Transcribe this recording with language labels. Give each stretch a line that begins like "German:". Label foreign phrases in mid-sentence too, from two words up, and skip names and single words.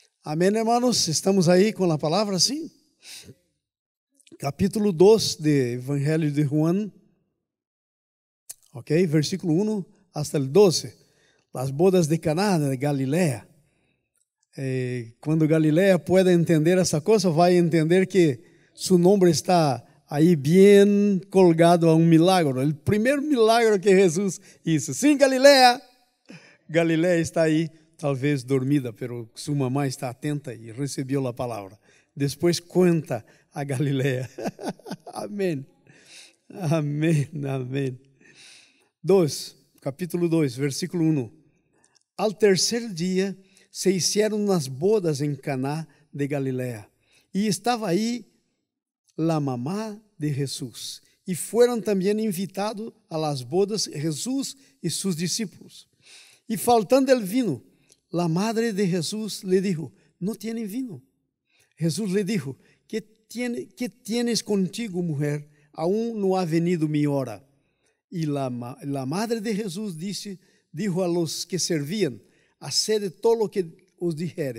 Portuguese: Amém, hermanos? Estamos aí com a palavra, sim? Capítulo 2 do Evangelho de Juan, ok?
Spanish: Versículo 1 hasta el 12. Las bodas de Caná de Galilea.
Portuguese: Quando Galilea pueda entender essa coisa, vai entender que seu nome está aí bem colgado a um milagre. O primeiro milagre que Jesus hizo. Sim, Galilea. Galilea está aí, talvez dormida, pero sua mamãe está atenta e recebeu a palavra. Depois conta a Galilea. Amém. Amém, amém. Capítulo 2, versículo 1. Al terceiro dia
Spanish: se hicieron
Portuguese: as bodas em Caná de Galilea, e estava aí a mamá de Jesus, e foram também
Spanish: invitados a las bodas
Portuguese: Jesus e seus discípulos.
Spanish: E faltando el vino, la madre de Jesús le dijo, no tienen vino. Jesús le dijo, ¿qué tienes contigo, mujer? Aún no ha venido mi hora. Y la madre de Jesús dijo a los que servían, haced todo lo que os dijere.